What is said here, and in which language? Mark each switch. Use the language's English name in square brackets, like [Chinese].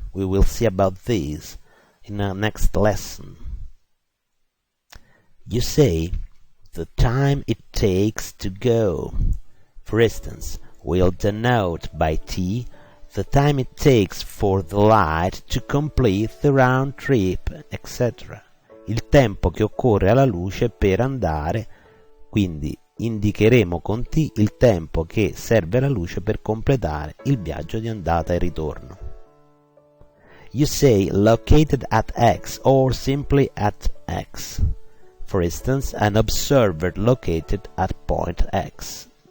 [English] We will see about this in our next lesson. You say the time it takes to go. For instance, we'll denote by t the time it takes for the light to complete the round trip, etc. [Italian] Il tempo che occorre alla luce per andare, quindi indicheremo con t il tempo che serve alla luce per completare il viaggio di andata e ritorno. [English] You say located at x or simply at x. For instance, an observer located at point x.